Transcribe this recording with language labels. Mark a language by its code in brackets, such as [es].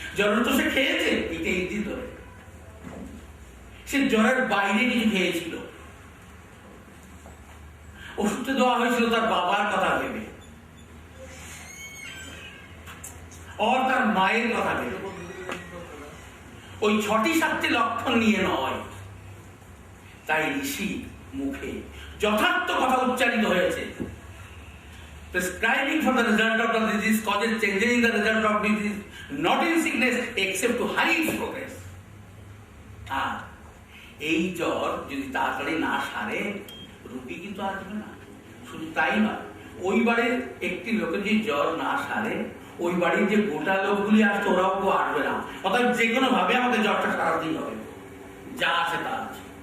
[bn] জ্বরের তো সে খেয়েছে এই 23 দিন ধরে, সে জ্বরের বাইরে কিছু খেয়েছিল। ওষুধটা দেওয়া হয়েছিল তার বাবার কথা ভেবে, আর তার মায়ের কথা ভেবে, ওই 6টি-7টি লক্ষণ নিয়ে নয়। তাই ঋষি মুখে যথার্থ কথা উচ্চারিত হয়েছে, [en] prescribing for the result of the disease causes changes in the result of disease, not in sickness except to hurry its progress. [bn] আর এই জ্বর যদি তাড়াতাড়ি না সারে, রোগী কিন্তু আসবে না। শুধু তাই নয়, ওই বাড়ির একটি লোকের যদি জ্বর না সারে, ওই বাড়ির যে গোটা লোকগুলি আসছে ওরাও কেউ আসবে না। অর্থাৎ যে কোনো ভাবে আমাদের জ্বরটা সারাতেই হবে, যা আছে তা আছে।